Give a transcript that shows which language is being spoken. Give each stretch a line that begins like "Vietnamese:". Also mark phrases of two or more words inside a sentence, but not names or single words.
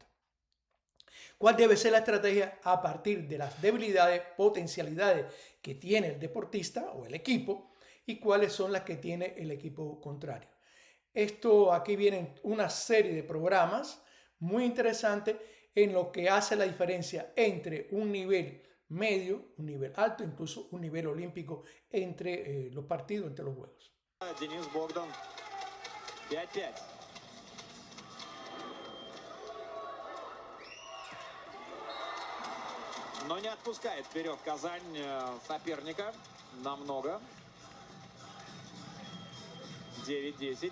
Spanish: ¿Cuál debe ser la estrategia a partir de las debilidades, potencialidades que tiene el deportista o el equipo y cuáles son las que tiene el equipo contrario? Aquí vienen una serie de programas muy interesantes en lo que hace la diferencia entre un nivel medio, un nivel alto, incluso un nivel olímpico entre los partidos, entre los juegos.
Russian: Денис Богдан 5-5. Но не отпускает вперед Казань соперника намного. 9-10.